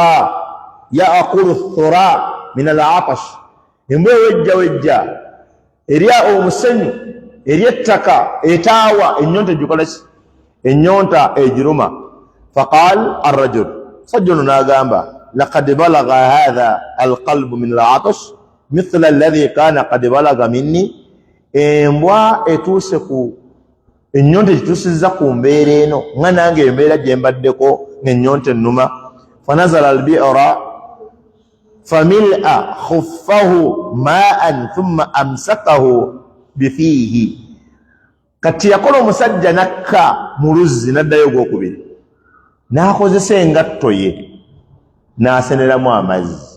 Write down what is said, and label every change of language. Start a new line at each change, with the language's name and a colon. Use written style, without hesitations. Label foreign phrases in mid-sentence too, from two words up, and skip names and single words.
Arabic: الثرى من العطش,
Ganda: embwa ewejjawejja erya omusenyu, ery'ettaka etaawa ennyonta egikola ki ennyonta egiruma.
Arabic: فقال الرجل,
Ganda: sajja ono n'agamba
Arabic: لقد بلغ هذا القلب من العطش مثل الذي كان قد بلغ مني,
Ganda: embwa etuuse ku ennyonta ekituusizza ku mbeera eno nga nange embeera gye mbaddeko ng'ennyonta ennuma.
Arabic: فنزل البئر فملأ خفه ماء ثم أمسكه بفيه,
Ganda: kati yakola omusajja nakka mu luzzi n'addayo ogwokubiri, n'akozesa engatto ye n'aseneramu amazzi.